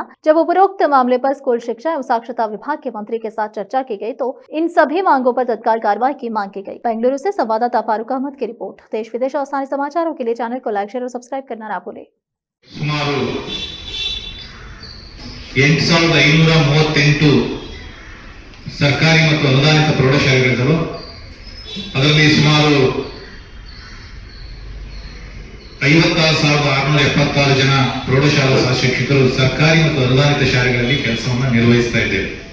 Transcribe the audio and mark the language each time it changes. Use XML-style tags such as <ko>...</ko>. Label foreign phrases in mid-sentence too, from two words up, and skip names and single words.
<hi>जब उपरोक्त मामले पर स्कूल शिक्षा एवं साक्षरता विभाग के मंत्री के साथ चर्चा की गई तो इन सभी मांगों पर तत्काल कार्रवाई की मांग की गई। बेंगलुरु से संवाददाता फारूक अहमद की रिपोर्ट। देश विदेश और स्थानीय समाचारों के लिए चैनल को</hi> <en>like, share</en> <hi>और सब्सक्राइब करना ना भूलें।</hi> <kn>सुमारू 8538 ಸರ್ಕಾರಿ ಮತ್ತು ಅನುದಾನಿತ ಪ್ರೌಢಶಾಲೆಗಳಿದ್ದವು. ಅದರಲ್ಲಿ ಸುಮಾರು 56,676 ಜನ ಪ್ರೌಢಶಾಲಾ ಸಹ ಶಿಕ್ಷಕರು ಸರ್ಕಾರಿ ಮತ್ತು ಅನುದಾನಿತ ಶಾಲೆಗಳಲ್ಲಿ ಕೆಲಸವನ್ನು ನಿರ್ವಹಿಸ್ತಾ ಇದ್ದೇವೆ.</kn>